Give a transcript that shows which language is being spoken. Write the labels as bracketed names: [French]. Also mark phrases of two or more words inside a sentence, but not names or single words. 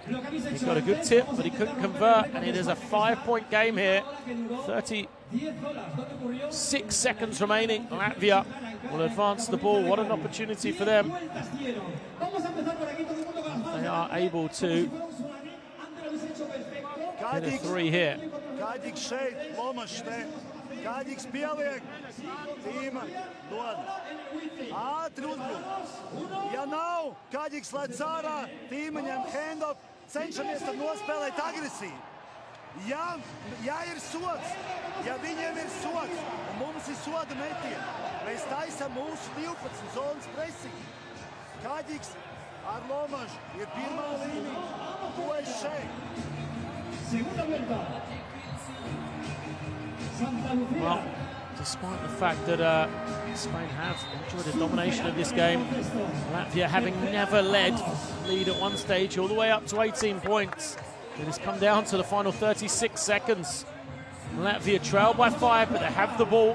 [English] He got a good tip, but he couldn't convert, and it is a 5-point game here. 36 seconds remaining. Latvia will advance the ball. What an opportunity for them. They are able to hit a 3 here. [Latvian] Kādīgs pieliek, tīma dod. Ātri uzbruk. Ja nav, kādīgs lēc ārā, tīma ņem hand-off, cenšamies tad nospēlēt agresīvi. Ja ir sods, ja viņiem ir sods, un mums ir soda metieni, mēs taisam mūsu 12 zonas pressing. Kādīgs ar Lomažu ir pirmā līnija, to es šeit. [English] Well, despite the fact that Spain have enjoyed the domination of this game, Latvia having never lead at one stage all the way up to 18 points. It has come down to the final 36 seconds. Latvia trail by 5, but they have the ball.